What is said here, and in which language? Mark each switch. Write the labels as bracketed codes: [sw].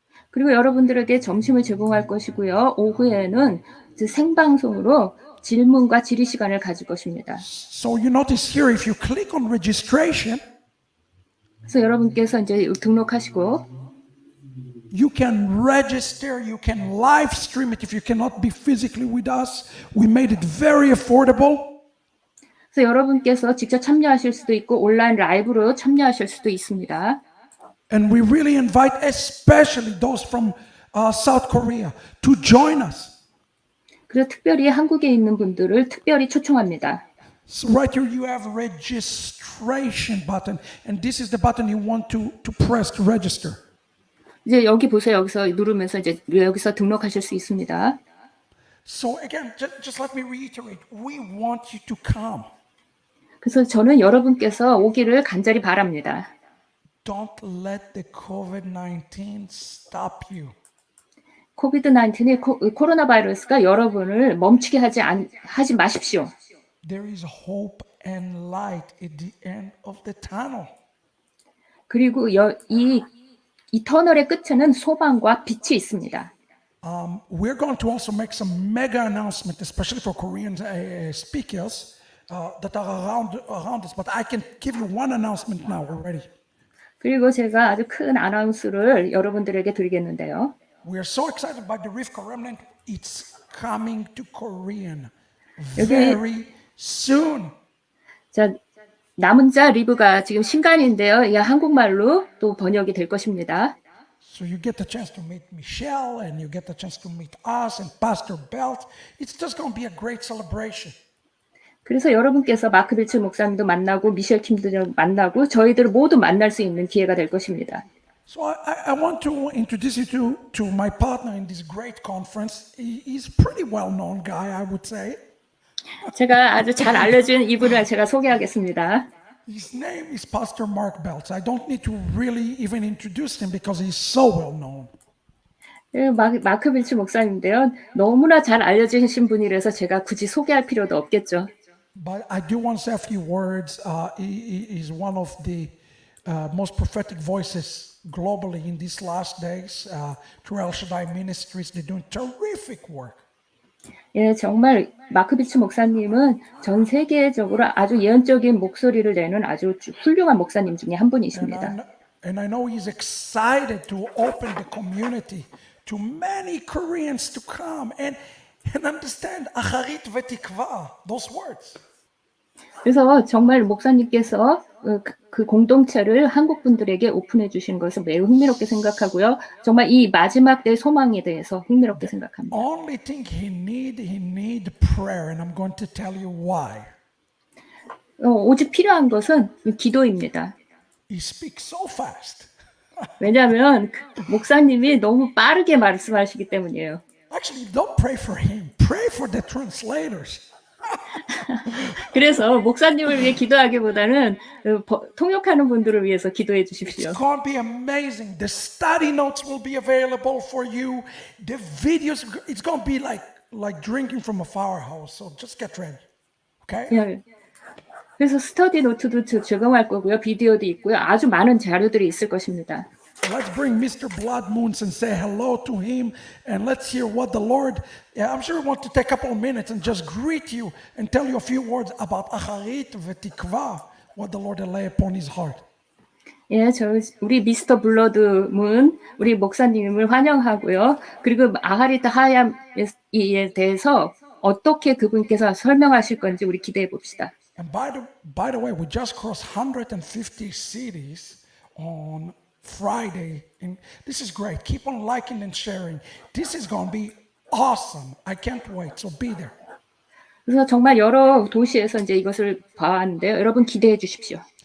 [ko] 그리고 여러분들에게 점심을 제공할 것이고요. 오후에는 생방송으로 질문과 질의 시간을 가질 것입니다. [en] So you notice here, if you click on registration, [ko] 그래서 여러분께서 이제 등록하시고 [en] you can register, you can live stream it if you cannot be physically with us. We made it very affordable. [ko] 그래서 여러분께서 직접 참여하실 수도 있고 온라인 라이브로 참여하실 수도 있습니다. [en] And we really invite especially those from South Korea to join us. [ko] 그래서 특별히 한국에 있는 분들을 특별히 초청합니다. [en] So right here you have a registration button, and this is the button you want to press to register. [ko] 이제 여기 보세요. 여기서 누르면서 이제 여기서 등록하실 수 있습니다. [en] So again, just let me reiterate. We want you to come. [ko] 그래서 저는 여러분께서 오기를 간절히 바랍니다. [en] Don't let the COVID-19 stop you. [ko] 코비드-19이 코로나 바이러스가 여러분을 멈추게 하지 마십시오. [en] There is hope and light at the end of the tunnel. [ko] 그리고 이 터널의 끝에는 소망과 빛이 있습니다. [en] We're going to also make some mega announcement, especially for Korean speakers that are around us. But I can give you one announcement now already. [ko] 그리고 제가 아주 큰 아나운스를 여러분들에게 드리겠는데요. [en] We are so excited by the Rivka Remnant. It's coming to Korean very soon. [ko] 자, 남은 자 리브가 지금 신간인데요. 이 한국말로 또 번역이 될 것입니다. [en] So you get the chance to meet Michelle, and you get the chance to meet us and Pastor Belt. It's just going to be a great celebration. [ko] 그래서 여러분께서 마크 빌츠 목사님도 만나고 미셸 킴도 만나고 저희들을 모두 만날 수 있는 기회가 될 것입니다. [en] So I want to introduce you to my partner in this great conference. He's a pretty well-known guy, I would say. [ko] 제가 아주 잘 알려진 이분을 제가 소개하겠습니다. [en] His name is Pastor Mark Belts. I don't need to really even introduce him because he's so well-known. [ko] 마크 빌츠 목사님인데요. 너무나 잘 알려지신 분이라서 제가 굳이 소개할 필요도 없겠죠. [en] But I do want to say a few words. He is one of the most prophetic voices globally in these last days. Through El Shaddai Ministries, they're doing terrific work. [ko] 예, 정말 마크 빌츠 목사님은 전 세계적으로 아주 예언적인 목소리를 내는 아주 훌륭한 목사님 중에 한 분이십니다. [en] And I know he's excited to open the community to many Koreans to come and understand Acharit vetikva, those words. [ko] 그래서 정말 목사님께서 그 공동체를 한국 분들에게 오픈해 주신 것을 매우 흥미롭게 생각하고요. 정말 이 마지막 때의 소망에 대해서 흥미롭게 생각합니다. [en] Only thing he need prayer, and I'm going to tell you why. [ko] 오직 필요한 것은 기도입니다. [en] He speaks so fast. [ko] 왜냐하면 목사님이 너무 빠르게 말씀하시기 때문이에요. [en] Actually, don't pray for him. Pray for the translators. 그래서 목사님을 위해 기도하기보다는 통역하는 분들을 위해서 기도해 주십시오. It's going to be amazing. The study notes will be available for you. The videos, it's going to be like drinking from a firehouse. So just get ready. Okay? [ko] 네. 그래서 스터디 노트도 제공할 거고요. 비디오도 있고요. 아주 많은 자료들이 있을 것입니다. [en] Let's bring Mr. Blood Moons and say hello to him, and let's hear what the Lord. I'm sure we want to take a couple of minutes and just greet you and tell you a few words about Acharit vetikva, what the Lord lay upon his heart. [ko] 예, 우리 미스터 블러드 문 우리 목사님을 환영하고요. 그리고 아하리트 하얌에 대해서 어떻게 그분께서 설명하실 건지 우리 기대해 봅시다. [en] And by the way, we just crossed 150 cities on Friday. And this is great. Keep on liking and sharing. This is going to be awesome. I can't wait. So be there. [ko] 그래서 정말 여러 도시에서 이제 이것을 봐왔는데요. 여러분 기대해 주십시오.